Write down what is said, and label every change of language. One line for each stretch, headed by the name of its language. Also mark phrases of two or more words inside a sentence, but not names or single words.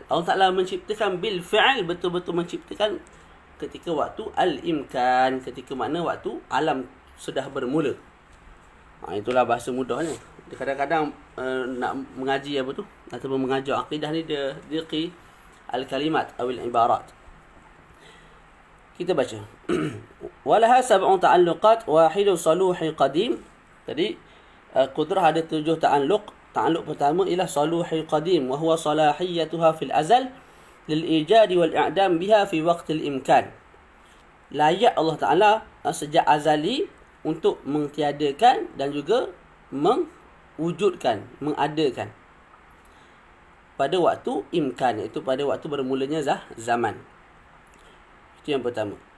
Malay: Allah Ta'ala menciptakan
Arabic: بالفعل,
Malay: betul-betul menciptakan ketika waktu al-imkan, ketika mana waktu alam sudah bermula. Itulah bahasa mudahnya. Kadang-kadang nak mengaji apa tu, ataupun mengajar akidah ni, dia diqi al-kalimat atau al-ibarat. Kita baca.
Arabic: ولها سبع تعلقات واحد صلوحي قديم.
Malay: Jadi qudrah ada 7 ta'alluq.
Arabic: Ta'alluq
Malay: pertama ialah
Arabic: صلوحي قديم، وهو صلاحيتها في الأزل للإيجاد والإعدام بها في وقت الإمكان.
Malay: Layak Allah Taala sejak azali untuk mentiadakan dan juga mewujudkan, mengadakan pada waktu imkan, iaitu pada waktu bermulanya zaman. Itu yang pertama.